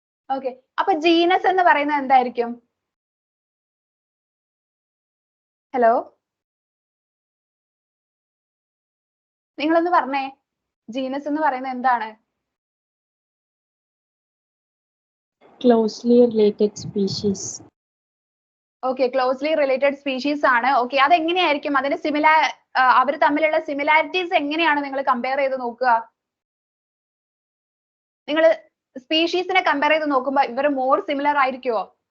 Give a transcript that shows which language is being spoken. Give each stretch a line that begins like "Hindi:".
Malayalam: Okay, അപ്പൊ genus എന്ന് പറയുന്നത് എന്തായിരിക്കും? ഹലോ, നിങ്ങളൊന്ന് പറഞ്ഞേ, ജീനസ് എന്ന് പറയുന്നത് എന്താണ്?
English: Closely related species.
Malayalam: Okay, closely related species ആണ്. ഓക്കെ, അതെങ്ങനെയായിരിക്കും അതിന്റെ അവർ തമ്മിലുള്ള സിമിലാരിറ്റീസ് എങ്ങനെയാണ് നിങ്ങൾ കമ്പയർ ചെയ്ത് നോക്കുക? നിങ്ങൾ സ്പീഷീസിനെ കമ്പയർ ചെയ്ത് നോക്കുമ്പോൾ ഇവർ മോർ സിമിലർ ആയിരിക്കുമോ?